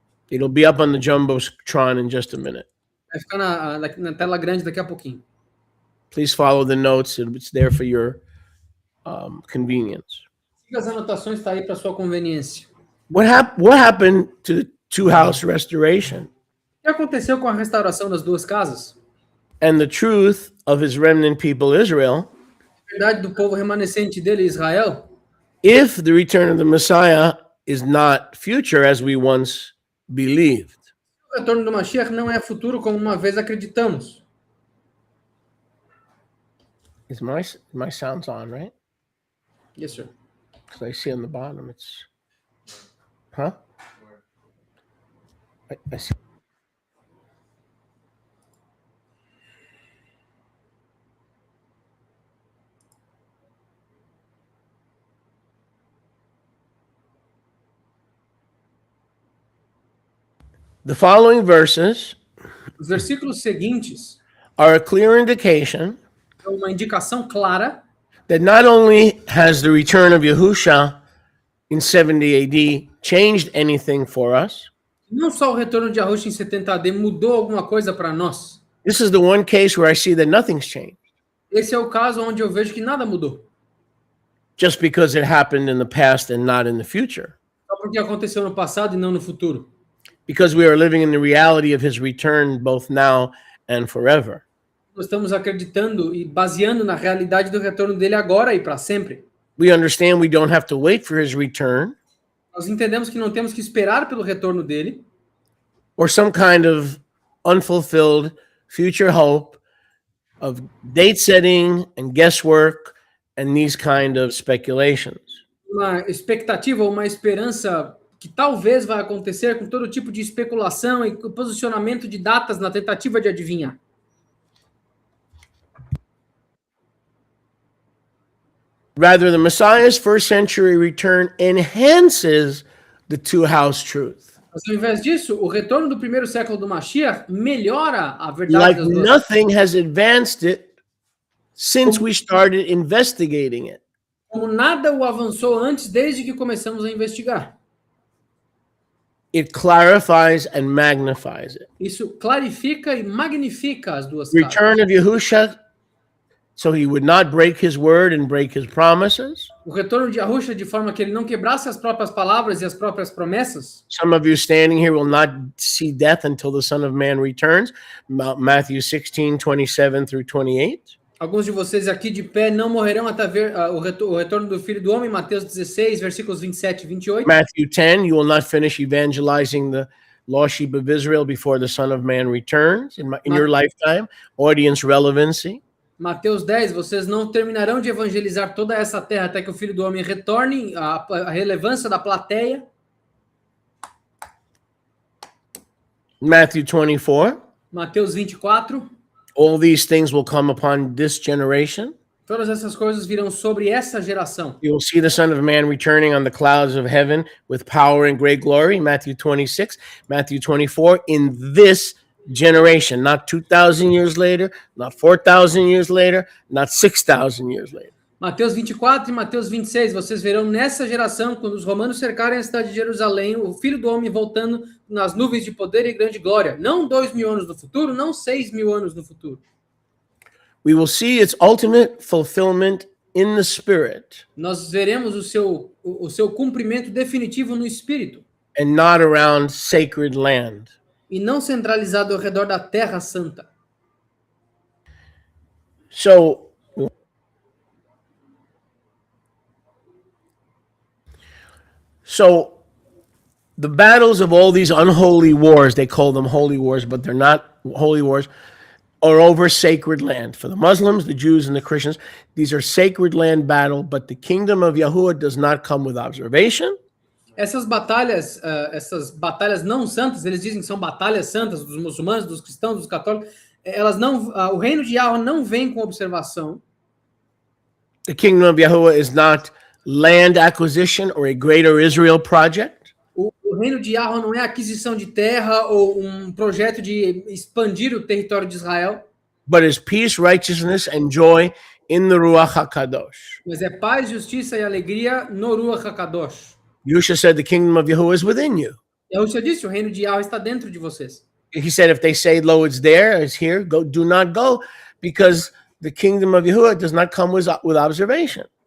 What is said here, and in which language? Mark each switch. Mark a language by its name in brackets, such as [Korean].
[English] It'll be up on the Jumbotron in just a minute. [Portuguese] Vai ficar na tela grande daqui a pouquinho. [English] Please follow the notes. It's there for your convenience. [Portuguese] Siga as anotações, está aí para sua conveniência. [English] What happened to the two-house restoration [Portuguese] O que aconteceu com a restauração das duas casas? [English] and the truth of his remnant people Israel [Portuguese] A verdade do povo remanescente dele, Israel, [English] if the return of the Messiah is not future as we once believed? [Portuguese] o retorno do Mashiach não é futuro como uma vez acreditamos. [English] Is my sounds on, right? Yes, sir. Because I see on the bottom it's, huh? I see. The following verses [Portuguese] Os versículos seguintes [English] are a clear indication [Portuguese] são uma indicação clara [English] that not only has the return of Yahusha in 70 AD changed anything for us, [Portuguese] não só o retorno de Yahushua em 70 AD mudou alguma coisa para nós. [English] this is the one case where I see that nothing's changed. [Portuguese] Esse é o caso onde eu vejo que nada mudou. [English] Just because it happened in the past and not in the future. [Portuguese] Só porque aconteceu no passado e não no futuro. [English] Because we are living in the reality of his return both now and forever. [Portuguese] Nós estamos acreditando e baseando na realidade do retorno dele agora e para sempre. [English] We understand we don't have to wait for his return [Portuguese] Nós entendemos que não temos que esperar pelo retorno dele [English] or some kind of unfulfilled future hope of date setting and guesswork and these kind of speculations. [Portuguese] uma expectativa ou uma esperança que talvez vai acontecer com todo tipo de especulação e posicionamento de datas na tentativa de adivinhar. [English] Rather, the Messiah's first century return enhances the two-house truth. [Portuguese] Mas, ao invés disso, o retorno do primeiro século do Mashiach melhora a verdade [English] Like [Portuguese] das duas. [English] nothing has advanced it since we started investigating it. [Portuguese] Como nada o avançou antes, desde que começamos a investigar. [English] It clarifies and magnifies it. [Portuguese] Isso clarifica e magnifica as duas [English] The [Portuguese] caras. [English] return of Yahusha, so he would not break his word and break his promises. [Portuguese] O retorno de Yahushua de forma que ele não quebrasse as próprias palavras e as próprias promessas. [English] Some of you standing here will not see death until the Son of Man returns. Matthew 16:27 through 28. [Portuguese] Alguns de vocês aqui de pé não morrerão até ver o retorno do Filho do Homem, Mateus 16, versículos 27 e 28. [English] Matthew 10, you will not finish evangelizing the lost sheep of Israel before the Son of Man returns in your lifetime. Audience relevancy. [Portuguese] Mateus 10, vocês não terminarão de evangelizar toda essa terra até que o Filho do Homem retorne, a relevância da plateia. [English] Matthew 24, [Portuguese] Mateus 24, [English] all these things will come upon this generation. [Portuguese] todas essas coisas virão sobre essa geração. [English] You will see the Son of Man returning on the clouds of heaven with power and great glory. Matthew 26, Matthew 24, in this generation, not 2,000 years later, not 4,000 years later, not 6,000 years later. [Portuguese] Mateus 24 e Mateus 26, vocês verão nessa geração, quando os romanos cercarem a cidade de Jerusalém, o Filho do Homem voltando nas nuvens de poder e grande glória. Não 2.000 anos no futuro, não 6.000 anos no futuro. [English] We will see its ultimate fulfillment in the Spirit [Portuguese] Nós veremos o seu cumprimento definitivo no Espírito, [English] and not around sacred land. [Portuguese] e não centralizado ao redor da Terra Santa. [English] So the battles of all these unholy wars, they call them holy wars, but they're not holy wars, are over sacred land. For the Muslims, the Jews, and the Christians, these are sacred land battle, but the kingdom of Yahuwah does not come with observation. [Portuguese] Essas batalhas não santas, eles dizem que são batalhas santas dos muçulmanos, dos cristãos, dos católicos. Elas não, o reino de Yahweh não vem com observação. [English] The kingdom of Yahuwah is not land acquisition or a greater Israel project. [Portuguese] O reino de Yahweh não é aquisição de terra ou um projeto de expandir o território de Israel. [English] But is peace, righteousness, and joy in the Ruach HaKadosh. [Portuguese] Mas é paz, justiça e alegria no Ruach HaKadosh. [English] Yusha said the kingdom of Yahuwah is within you. [Portuguese] Yahushua disse, o reino de Yahweh está dentro de vocês. [English] He said, if they say, lo, it's there, it's here, go, do not go, because the kingdom of Yahuwah does not come with observation.